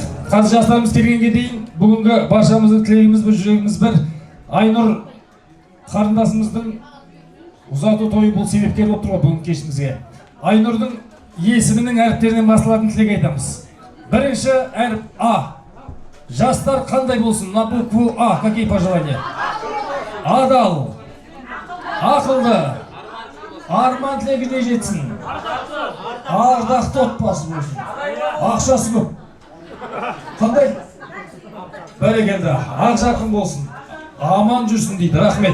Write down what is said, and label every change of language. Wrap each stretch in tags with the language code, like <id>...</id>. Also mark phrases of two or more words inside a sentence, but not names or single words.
<kk>Қазір жастарымыз келгенге дейін бүгінгі баршамыздың тілегіміз бір, жүрегіміз бір. Айнұр қарындасымыздың ұзату тойы бұл себепкер болып тұр бүгін кешімізге. Айнұрдың есімінің әріптерінен басталатын тілек айтамыз. Бірінші әріп А. Жастар қандай болсын?</kk> <ru>На букву А. Какие пожелания?</ru> <kk>Адал, ақылды, арман тілегіне жетсін. Ардақты отбасы болсын. Ақшасы көп. Қандай? Бәрекелді, ақ жарқын болсын. Аман жүрсін дейді. Рахмет.</kk>